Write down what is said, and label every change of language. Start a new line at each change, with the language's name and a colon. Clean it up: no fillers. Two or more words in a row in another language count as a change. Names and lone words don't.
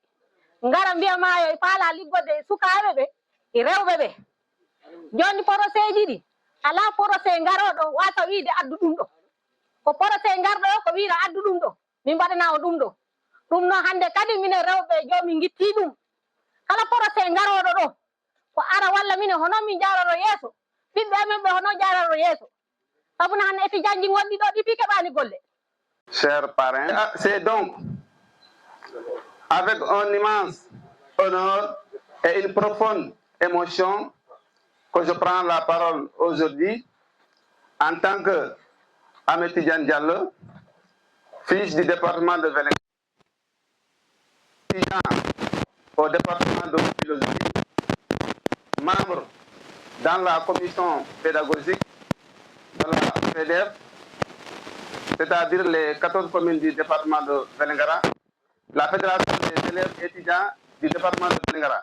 Fula: gara mbiyama yo faala liggode sukaɓeɓe e rewɓeɓe joni projet ji ɗi ala projet garoɗo wata wiide addu ɗum ɗo ko projet garɗo o ko wiira addu ɗum ɗo min mbaɗana o ɗum ɗo ɗum noon hande kadi minen rewɓe jomin gitti ɗum kala projet garoɗo ɗo ko ara walla minen hono min jaroro yeeso ɓiɓɓe amen ɓe hono jaroro yeeso sabuna hande étudiant ji gonɗi ɗo ɗi fi keɓani golle.
French: Chers parrains, c'est donc avec un immense honneur et une profonde émotion que je prends la parole aujourd'hui en tant que Ahmed Tidiane Diallo, fils du département de Vélingara, étudiant au département de philosophie, membre dans la commission pédagogique de la FEDEF, c'est-à-dire les 14 communes du département de Vélingara, la fédération des élèves étudiants du département de Vélingara.